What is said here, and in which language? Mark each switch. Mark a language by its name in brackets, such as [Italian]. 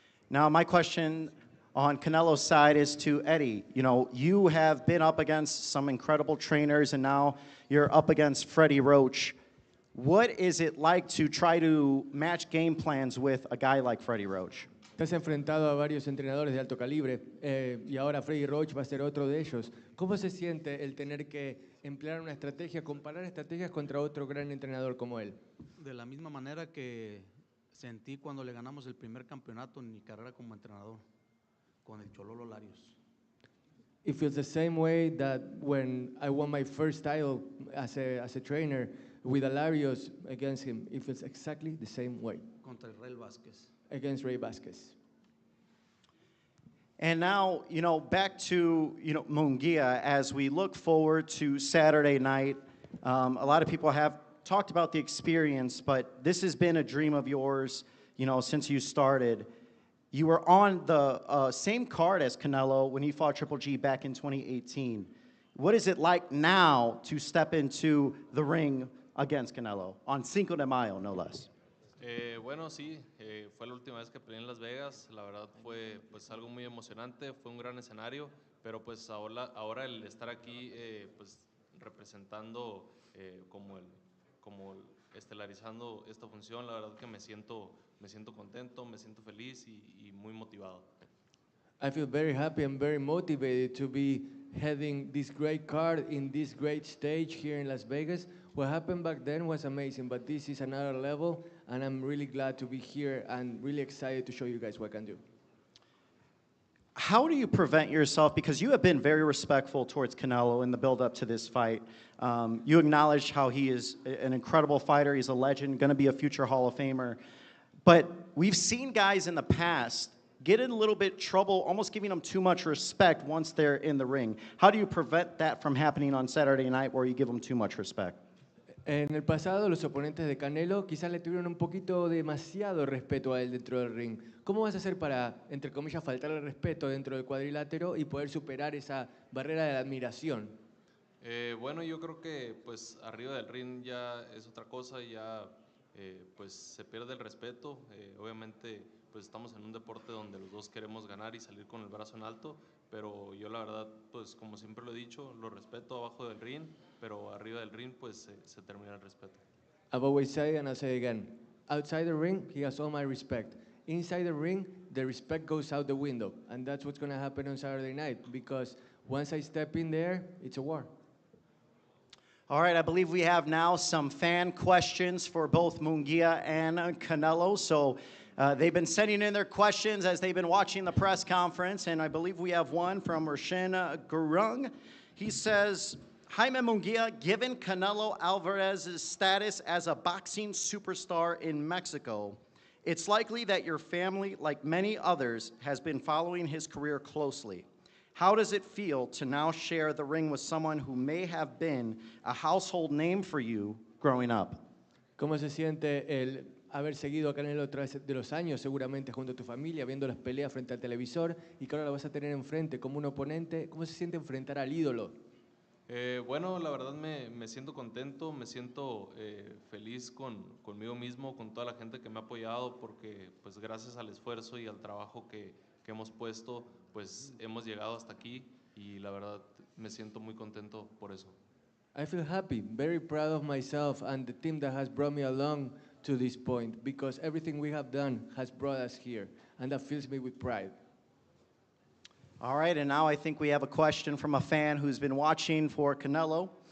[English] Now, my question on Canelo's side is to Eddie. You know, you have been up against some incredible trainers, and now you're up against Freddie Roach. What is it like to try to match game plans with a guy like Freddie Roach? [Spanish] Estás enfrentado a varios entrenadores de alto calibre y ahora Freddy Roach va a ser otro de ellos. ¿Cómo se siente el tener que emplear una estrategia, comparar estrategias contra otro gran entrenador como él? De la misma manera que sentí cuando le ganamos el primer campeonato en mi carrera como entrenador, con el Chololo Larios. [English] It feels the same way that when I won my first title as a trainer with Alarios against him. It feels exactly the same way. [Spanish] Contra el Rey Vázquez. [English] Against Ray Vasquez. And now, back to, Mumguia, as we look forward to Saturday night. A lot of people have talked about the experience, but this has been a dream of yours, since you started. You were on the same card as Canelo when he fought Triple G back in 2018. What is it like now to step into the ring against Canelo on Cinco de Mayo, no less? [Spanish] Bueno, sí, fue la última vez que peleé en Las Vegas. La verdad fue pues algo muy emocionante, fue un gran escenario, pero pues ahora el estar aquí pues representando como estelarizando esta función, la verdad que me siento contento, me siento feliz y muy motivado. [English] I feel very happy and very motivated to be heading this great card in this great stage here in Las Vegas. What happened back then was amazing, but this is another level, and I'm really glad to be here and really excited to show you guys what I can do. How do you prevent yourself, because you have been very respectful towards Canelo in the build-up to this fight. You acknowledge how he is an incredible fighter, he's a legend, going to be a future Hall of Famer. But we've seen guys in the past get in a little bit trouble, almost giving them too much respect once they're in the ring. How do you prevent that from happening on Saturday night where you give them too much respect? [Spanish] En el pasado, los oponentes de Canelo quizás le tuvieron un poquito demasiado respeto a él dentro del ring. ¿Cómo vas a hacer para, entre comillas, faltarle respeto dentro del cuadrilátero y poder superar esa barrera de la admiración? Bueno, yo creo que pues arriba del ring ya es otra cosa, ya pues se pierde el respeto. Obviamente pues estamos en un deporte donde los dos queremos ganar y salir con el brazo en alto, pero yo la verdad pues como siempre lo he dicho, lo respeto abajo del ring, pero arriba del ring pues se termina el respeto. [English] I've always said it and I'll say it again. Outside the ring, he has all my respect. Inside the ring, the respect goes out the window, and that's what's going to happen on Saturday night, because once I step in there, it's a war. All right, I believe we have now some fan questions for both Mumguia and Canelo. So they've been sending in their questions as they've been watching the press conference, and I believe we have one from Roshan Gurung. He says, Jaime Mumguia, given Canelo Alvarez's status as a boxing superstar in Mexico, it's likely that your family, like many others, has been following his career closely. How does it feel to now share the ring with someone who may have been a household name for you growing up? [Spanish] ¿Cómo se siente el haber seguido a Canelo a través de los años, seguramente junto a tu familia, viendo las peleas frente al televisor, y que ahora lo vas a tener enfrente como un oponente? ¿Cómo se siente enfrentar al ídolo? Bueno, la verdad me siento contento, me siento feliz conmigo mismo, con toda la gente que me ha apoyado, porque pues gracias al esfuerzo y al trabajo que hemos puesto, pues hemos llegado hasta aquí y la verdad me siento muy contento por eso. [English] I feel happy, very proud of myself and the team that has brought me along to this point, because everything we have done has brought us here, and that fills me with pride. All right, and now I think we have a question from a fan who's been watching for Canelo.